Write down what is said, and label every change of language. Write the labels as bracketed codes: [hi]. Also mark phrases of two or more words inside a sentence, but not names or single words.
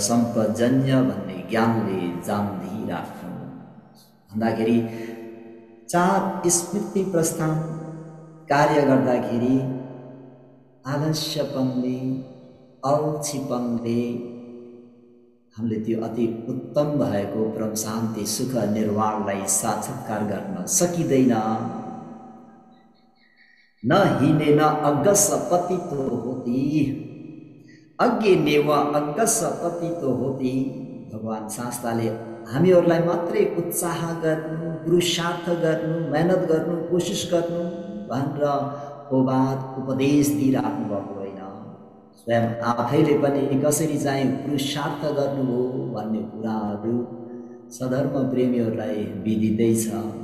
[ne] सम्पजन्य भन्ने ज्ञानले जान्दिराख्नु भन्दाखेरि 4 स्मृति प्रस्थान कार्य गर्दाखेरि आलस्यपनले, अल्छीपनले हामीले त्यो अति उत्तम भएको परम शान्ति सुख निर्वाणलाई साक्षात्कार गर्न सकिँदैन। [pi] न हिनेन अग्गस पतितो होती, अग्गे नेव अग्गस पतितो होती। [ne] भगवान शास्त्रले हामीहरूलाई मात्रै उत्साह गर्नु, पुरुषार्थ गर्नु, मेहनत गर्नु, कोसिस गर्नु भनेर होबाद उपदेश दिइराख्नु भएको होइन। स्वयं आफैले पनि कसरी चाहिँ पुरुषार्थ गर्नु हो भन्ने कुराहरू सधर्म प्रेमीहरूलाई विदितै छ।